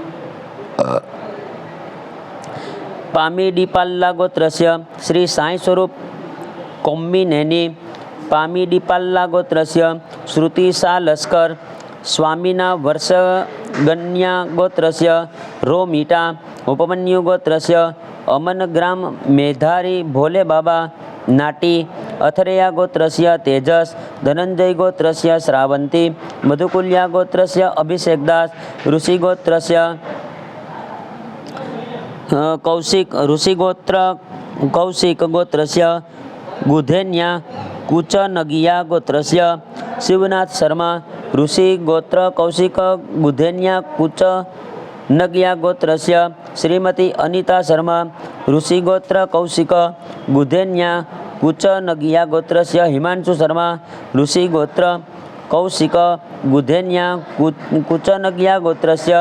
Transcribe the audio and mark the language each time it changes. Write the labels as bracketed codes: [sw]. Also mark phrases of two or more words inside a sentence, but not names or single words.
[sa] पामी डीपाल्ला गोत्रस्य श्री साई स्वरूप कोम्मिनेनी, पामी डीपाल्ला गोत्रस्य श्रुति शाह लश्कर, स्वामीना वर्षगन्या गोत्रस्य रोमीटा, उपमन्यु गोत्रस्य अमनग्राम मेधारी भोले बाबा नाटी, अथरेया गोत्रस्य तेजस, धनंजय गोत्रस्य श्रावंती, मधुकुल्या गोत्रस्य अभिषेक दास, ऋषि गोत्रस्य कौशिक, ऋषि गोत्र कौशिक गोत्रस्य गुधेन्या, कुचनगिया गोत्रस्य शिवनाथ शर्मा, ऋषि गोत्र कौशिक गुधेन्या कुचनगिया गोत्रस्य श्रीमती अनिता शर्मा, ऋषि गोत्र कौशिक गुधेन्या कुचनगिया गोत्रस्य हिमांशु शर्मा, ऋषि गोत्र कौशिक गुधेन्या कुचनगिया गोत्रस्य